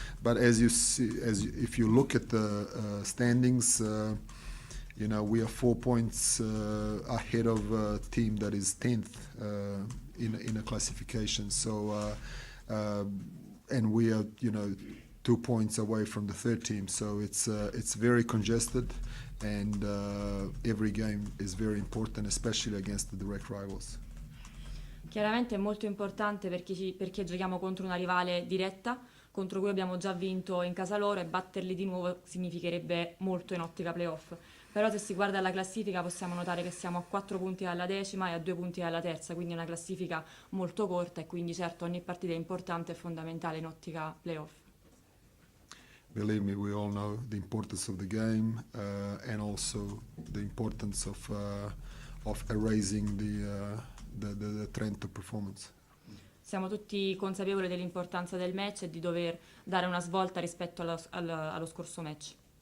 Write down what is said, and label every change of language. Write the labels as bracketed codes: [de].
[en] But as you see, if you look at the standings, we are 4 points ahead of a team that is 10th in a classification. So, and we are, 2 points away from the third team. So it's very congested, and every game is very important, especially against the direct rivals. [it] Chiaramente è molto importante perché giochiamo contro una rivale diretta, contro cui abbiamo già vinto in casa loro, e batterli di nuovo significherebbe molto in ottica playoff. Però se si guarda la classifica possiamo notare che siamo a 4 punti dalla decima e a 2 punti dalla terza, quindi è una classifica molto corta, e quindi certo ogni partita è importante e fondamentale in ottica playoff. [en] Believe me, we all know the importance of the game and also the importance of erasing the trend of performance. [it] Siamo tutti consapevoli dell'importanza del match e di dover dare una svolta rispetto allo scorso match.